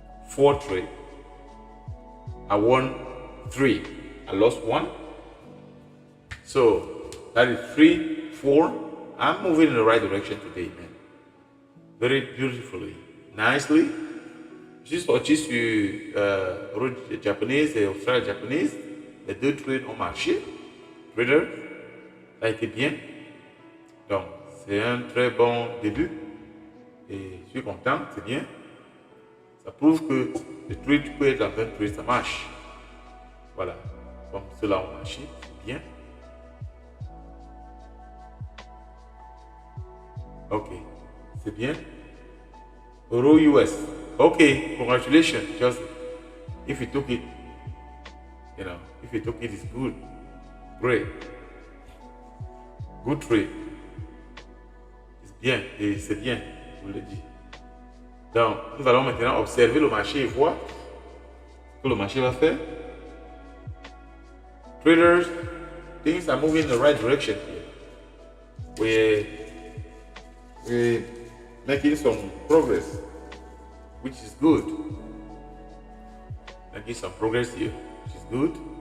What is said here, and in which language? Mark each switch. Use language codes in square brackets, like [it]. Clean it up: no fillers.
[en] 4 trades. I won 3. I lost 1. So that is 3, 4. I'm moving in the right direction today, man. Very beautifully, nicely. [fr] Juste au-dessus japonais et Australia japonaise, les 2 trades ont marché. Trader, ça a été bien. Donc, c'est un très bon début. Et je suis content, c'est bien. Ça prouve que le trade, tu peux être dans un trade, ça marche. Voilà. Comme cela a marché, c'est bien. Ok, c'est bien. Euro US. [en] Ok, congratulations, Joseph. If you took it, if you took it, it's good. Great. Good trade. [fr] C'est bien, et c'est bien, je vous le dis. Donc, nous allons maintenant observer le marché et voir ce que le marché va faire. [en] Traders, things are moving in the right direction here. We're making some progress, which is good. Making some progress here, which is good.